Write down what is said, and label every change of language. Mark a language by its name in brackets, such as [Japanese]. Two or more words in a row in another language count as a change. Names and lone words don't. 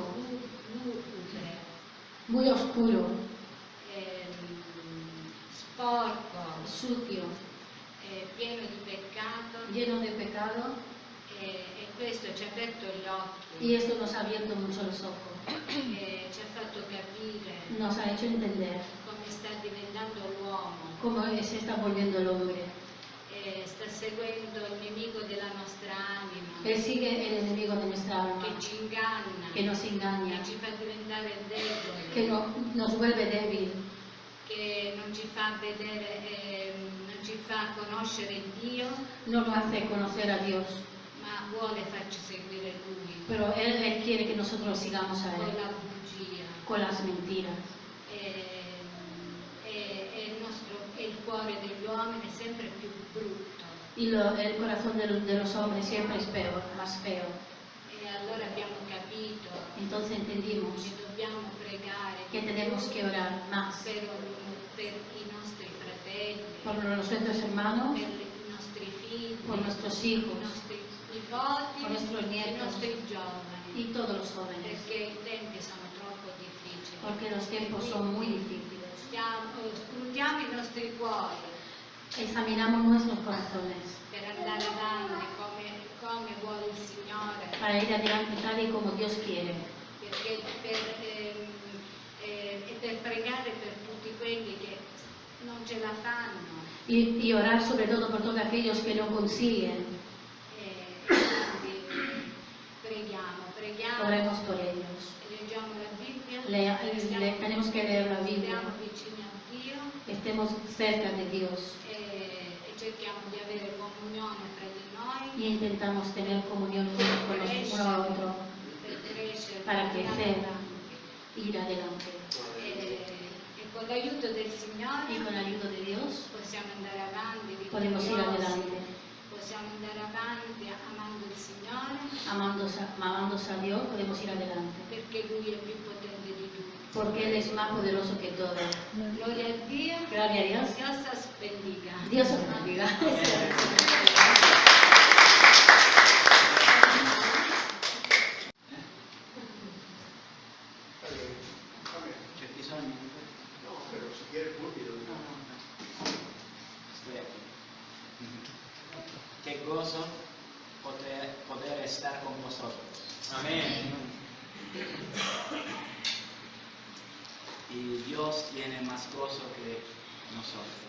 [Italian] lugubre, [Spanish] muy oscuro, [Italian] sporco, [Spanish] sucio, [Italian] pieno di peccato, [Spanish] lleno de pecado, [Italian] e questo ci ha aperto gli occhi, [Spanish] y esto nos ha abierto mucho los ojos, [Italian] ci ha fatto capire [Spanish] nos ha hecho entender [Italian] come sta diventando l'uomo, [Spanish] cómo se está volviendo el hombre. [Italian] sta seguendo il nemico della nostra anima, [Spanish] Él sigue el enemigo de nuestra alma, [Italian] che ci inganna, [Spanish] que nos engaña, [Italian] che ci fa diventare deboli, [Spanish] que nos vuelve débil, [Italian] che non ci fa vedere, non ci fa conoscere Dio, [Spanish] no nos hace conocer a Dios, [Italian] ma vuole farci seguire Lui [Spanish] pero Él quiere que nosotros sigamos a con Él, [Italian] la bugia. [Spanish] con las mentiras. [Italian] E il cuore degli uomini è sempre più brutto. [Spanish] Y el corazón de los hombres siempre es peor, más feo. [Italian] E allora abbiamo capito [Spanish] Entonces entendimos [Italian] che dobbiamo pregare [Spanish] que tenemos que orar más [Italian] per i nostri fratelli, [Spanish] por nuestros hermanos, [Italian] per i nostri figli, [Spanish] por nuestros [Italian] i [Spanish] hijos [Italian] nostri nipoti, [Spanish] por nuestros [Italian] i [Spanish] nietos [Italian] nostri giovani, [Spanish] y todos los jóvenes, [Italian] perché i tempi sono troppo difficili. [Spanish] porque los tiempos son muy difíciles. [Italian] Scrutiamo i nostri cuori [Spanish] Examinamos nuestros corazones [Italian] per andare avanti come vuole il Signore, [Spanish] para ir adelante tal y como Dios quiere, [Italian] perché per pregare per tutti quelli che non ce la fanno. [Spanish] y orar sobre todo por todos aquellos que no consiguen. [Italian] Quindi preghiamo, [Spanish] Oremos por ellos. [Italian] leggiamo la Bibbia, [Spanish] Tenemos que leer la Biblia, [Italian] stiamo vicini a Dio [Spanish] estemos cerca de Dios [Italian] e cerchiamo di avere comunione fra di noi [Spanish] y intentamos tener comunión con los uno a otro [Italian] per crescere, [Spanish] para [Italian] per andare [Spanish] crecer, [Italian] avanti. [Spanish] ir adelante. [Italian] E con l'aiuto del Signore [Spanish] Y con la ayuda de Dios [Italian] possiamo andare avanti, [Spanish] podemos ir [Italian] vittoriosi, [Spanish] adelante, [Italian] possiamo andare avanti amando il Signore, [Spanish] amándose a Dios, podemos ir adelante, [Italian] perché Lui è più potente di tutti. [Spanish] porque Él es más poderoso que todo. [Italian] Gloria a Dio, [Spanish] Gloria a Dios. Dios os bendiga. Dios os bendiga. [Italian] C'è bisogno? [Spanish] No, pero si quiere púlpito. Estoy aquí. Qué gozo poder estar con vosotros. Amén. Y Dios tiene más gozo que nosotros.